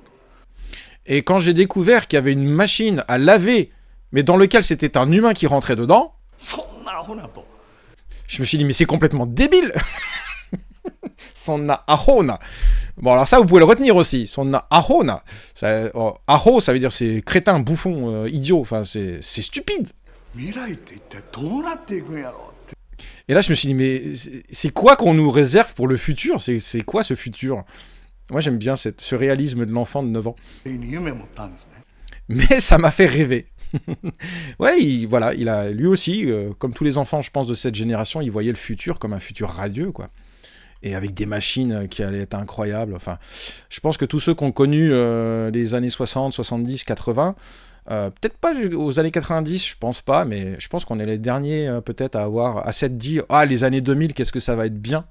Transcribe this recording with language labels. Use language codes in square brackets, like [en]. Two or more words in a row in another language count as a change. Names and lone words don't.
[fr] Et quand j'ai découvert qu'il y avait une machine à laver, mais dans lequel c'était un humain qui rentrait dedans, [ja] そんなアホなと。 [fr] je me suis dit, mais c'est complètement débile. [ja] そんなアホな. [fr] Bon, alors ça, vous pouvez le retenir aussi. [ja] そんなアホな. [fr] Aho, ça veut dire c'est crétin, bouffon, idiot. Enfin, c'est stupide. [ja] 未来って一体どうなっていくんやろって。 [fr] Et là, je me suis dit, mais c'est quoi qu'on nous réserve pour le futur? C'est quoi ce futur? Moi, j'aime bien ce réalisme de l'enfant de 9 ans. [ja] 夢持ったんですね。 [fr] Mais ça m'a fait rêver. Ouais, il a lui aussi, comme tous les enfants, je pense, de cette génération, il voyait le futur comme un futur radieux, quoi. Et avec des machines qui allaient être incroyables. Enfin, je pense que tous ceux qui ont connu les années 60, 70, 80, peut-être pas aux années 90, je pense pas, mais je pense qu'on est les derniers peut-être à s'être dit « Ah, les années 2000, qu'est-ce que ça va être bien ?»